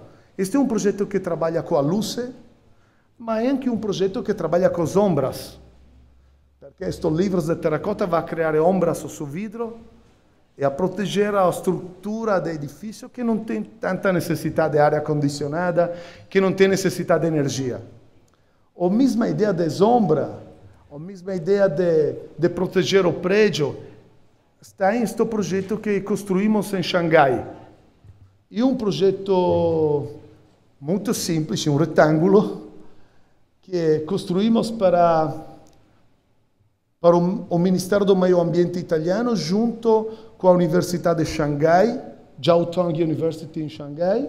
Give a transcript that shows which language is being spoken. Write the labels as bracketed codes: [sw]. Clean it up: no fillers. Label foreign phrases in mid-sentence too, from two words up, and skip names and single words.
[it] Questo è un progetto che lavora con la luce, ma è anche un progetto che lavora con le ombras, perché questo libro di terracotta va a creare ombras sul vidro e a proteggere la struttura dell'edificio che non ha tanta necessità di aria condizionata, che non ha necessità di energia. La mesma idea di ombra, la mesma idea di proteggere il pregio, sta in questo progetto che costruimos in Shanghai. [pt] E um projeto muito simples, um retângulo, que construímos para o Ministério do Meio Ambiente italiano, junto com a Universidade de Xangai, Jiao Tong University em Xangai.